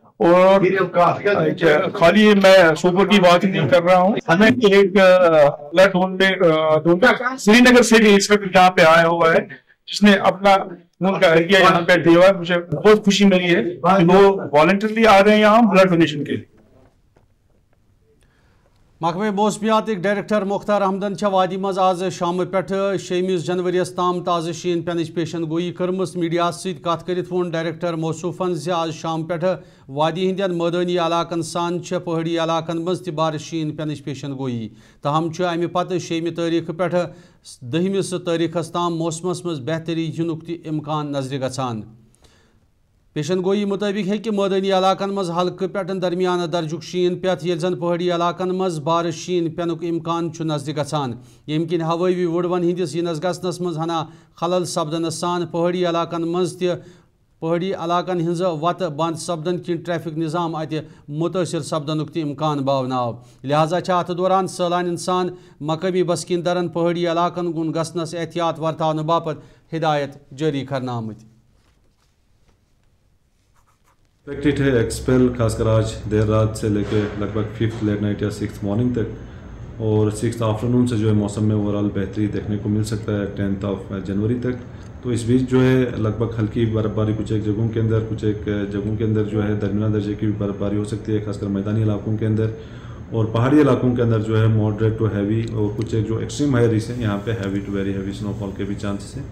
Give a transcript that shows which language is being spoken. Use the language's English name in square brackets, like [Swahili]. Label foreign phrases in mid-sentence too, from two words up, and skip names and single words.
[Hindi] और खाली मैं सोपोर की बात ही नहीं कर रहा हूँ, हमें एक [English] blood donor [Hindi] श्रीनगर से भी यहाँ पे आया हुआ है जिसने अपना उनका एरिया यहाँ पे दिया है। मुझे बहुत खुशी मिली है कि वो वॉलंटरली आ रहे हैं यहाँ [English] blood donation [Hindi] के लिए। [Kashmiri] महकमे मौसमियात डायरेक्टर मुख्तार अहमदन वादी मज आज शाम पे 6 जनवरी ताम ताज़ शीन पेन पेशन गोई कर्मस मीडिया सत वोन डायरेक्टर मौसूफन जे आज शाम पे वादी हंदन मैदानी इलाकन सान पहाड़ी इलाकन मज बार शीन पेन पेशन गोई। तहम अमि पत 6 तारीख पे 10 तारीखस ताम मौसमस मज बेहतरी युनुक इम्कान नजर गछान। पेशन गोई मुताबिक है कि मैदानी इलाकन मज हल्क पे दरमियान दर्जुक शीन पेत ये जन पहाड़ी इलाकन मज बार शीन पेनुक इम्कान नजर गछान, यम किन हवाई वुडवन हंदिस यिनस गसनस मज हना खलल सपदन सान पहाड़ी इलाकन मज पहाड़ी इलाकन हिंज वत बंद सपदन कि ट्रैफिक निज़ाम अत मुतासर सपदनुक इम्कान बावनाव। लिहाजा अत दौरान सैलान इंसान मकामी बसकिंदरन पहाड़ी इलाकन गुन गसनस एहतियात वर्तावन बापत हिदायत जारी करना आमत। [Hindi] एक्सपेक्टेड है एक्सपेल खासकर आज देर रात से लेकर लगभग 5th [English] late night [Hindi] या 6th मॉर्निंग तक, और 6th आफ्टरनून से जो है मौसम में ओवरऑल बेहतरी देखने को मिल सकता है 10th जनवरी तक। तो इस बीच जो है लगभग हल्की बर्फबारी कुछ एक जगहों के अंदर, कुछ एक जगहों के अंदर जो है दरमियाना दर्जे की भी बर्फबारी हो सकती है, खासकर मैदानी इलाकों के अंदर, और पहाड़ी इलाकों के अंदर जो है [English] moderate to heavy, [Hindi] और कुछ एक जो [English] extreme high risk [Hindi] है यहाँ पे [English] heavy to very heavy snowfall [Hindi] के भी चांसेस हैं।